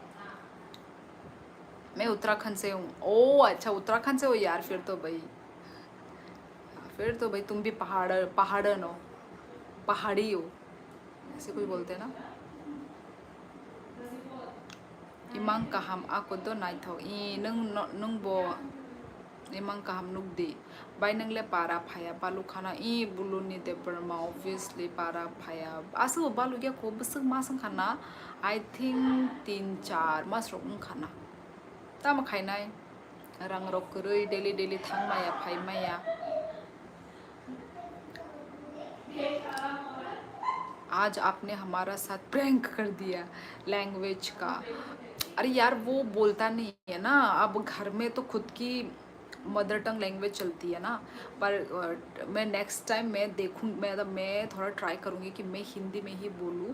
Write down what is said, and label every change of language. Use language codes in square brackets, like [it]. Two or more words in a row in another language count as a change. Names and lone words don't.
[hi] मैं उत्तराखंड से हूँ। ओ अच्छा, उत्तराखंड से हो यार, फिर तो भाई तुम भी पहाड़न हो, पहाड़ी हो, ऐसे कोई बोलते हैं ना। [trp] इमांग kaham ako do nai tho I nung bo imang kaham nuk di bai nang le para phaya balu khana I bulu ni de burma obviously para phaya asu balu kya ko busuk masang khana [en] I think [trp] 3-4 mas rok khana ta ma khai nai rang rok kurui daily thang maya phai maya। [hi] आज आपने हमारा साथ प्रैंक कर दिया लैंग्वेज का। अरे यार वो बोलता नहीं है ना, अब घर में तो खुद की [en] mother tongue language [hi] चलती है ना। पर मैं [en] next time [hi] मैं देखूँ, मैं थोड़ा ट्राई करूँगी कि मैं हिंदी में ही बोलूँ।